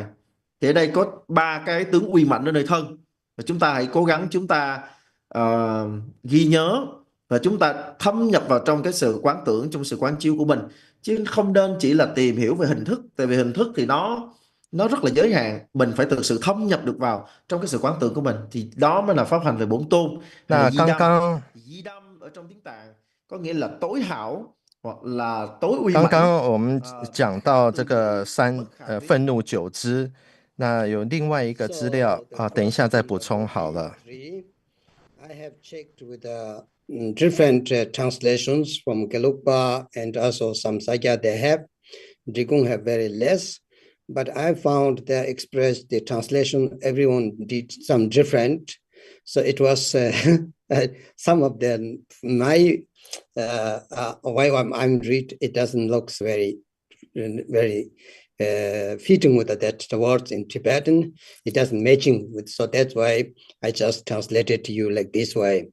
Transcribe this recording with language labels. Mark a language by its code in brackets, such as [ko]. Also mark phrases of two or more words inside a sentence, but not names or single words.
[vi] Thì ở đây có 3 cái tướng uy mạnh ở nơi thân, và chúng ta hãy cố gắng chúng ta ghi nhớ và chúng ta thâm nhập vào trong cái sự quán tưởng, trong sự quán chiếu của mình, chứ không nên chỉ là tìm hiểu về hình thức. Tại vì hình thức thì nó rất là giới hạn, mình phải thực sự thâm nhập được vào trong cái sự quán tưởng của mình, thì đó mới là pháp hành về 4 tôn. Di đâm ở trong tiếng Tạng có nghĩa là tối hảo hoặc là tối uy mạnh. [zh] 刚刚我们讲到这个愤怒9支，那有另外一个资料等一下再补充好了。 [en] I have checked with different translations from Gelugpa and also some Sakya they have. Drikung have very less, but I found they expressed the translation, everyone did some different. So it was some of them, my why I'm read, it doesn't look very fitting with that the words in Tibetan, it doesn't matching with, so that's why I just translated to you like this way.